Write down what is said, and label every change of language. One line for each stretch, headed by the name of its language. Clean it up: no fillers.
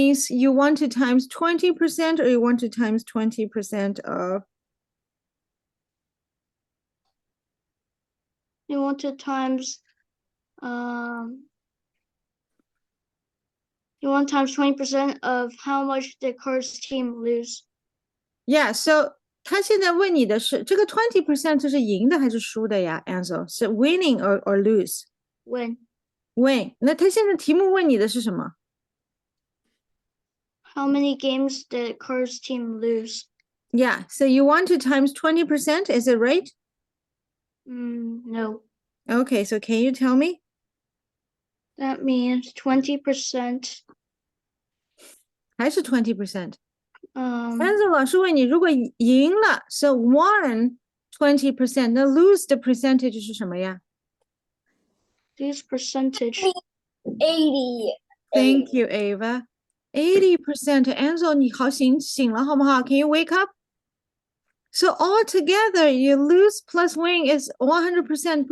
English: you want to times 20% or you want to times 20% of? You want to times 20% of how much the Carter's team lose. Yeah, so
Chinese: 他现在问你的是这个 20% 这是赢的还是输的呀 Ansel 是
English: winning or lose? Win.
Chinese: 那他现在题目问你的是什么？
English: How many games did Carter's team lose? Yeah, so you want to times 20%, is it right? No. Okay, so can you tell me? That means 20%.
Chinese: 还是 20%? Ansel 老师问你，如果赢了
English: so won
Chinese: 20%, 那 lose 的 percentage 是什么呀？
English: Lose percentage. 80. Thank you, Ava. 80%.
Chinese: Ansel 你好醒了好不好？
English: Can you wake up? So altogether, you lose plus win is 100%.